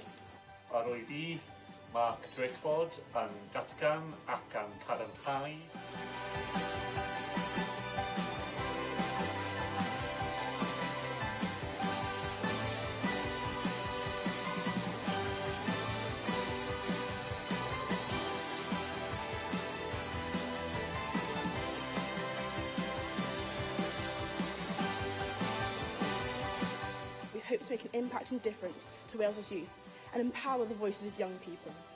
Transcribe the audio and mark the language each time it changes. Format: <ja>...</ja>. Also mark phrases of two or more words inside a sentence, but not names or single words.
<cy>Ar wy fydd, Mark Drakeford yn datgan ac yn cadarnhau.</cy> <en>Hope to make an impact and difference to Wales's youth and empower the voices of young people.</en>